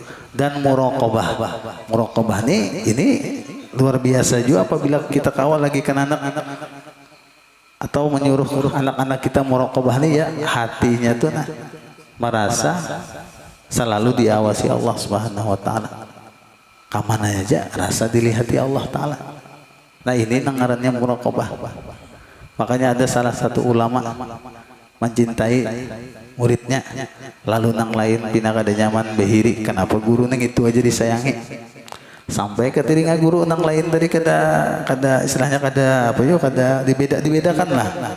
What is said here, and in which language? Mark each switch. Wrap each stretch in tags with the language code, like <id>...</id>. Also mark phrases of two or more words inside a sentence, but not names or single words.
<id>Dan muraqabah nih ini luar biasa juga apabila kita kawal lagi kan anak atau menyuruh anak-anak kita muraqabah nih ya hatinya tuh nah merasa selalu diawasi Allah</id> <ar>سبحانه وتعالى.</ar> <bjn>Kamana aja rasa dilihati Allah Ta'ala. Nah ini nangarannya muraqabah. Makanya ada salah satu ulama mencintai muridnya, lalu nang lain pina kada nyaman behiri, kenapa guru nang itu aja disayangi, sampai ke telinga guru nang lain tadi kada istilahnya kada apa yo kada dibedakan lah.</bjn>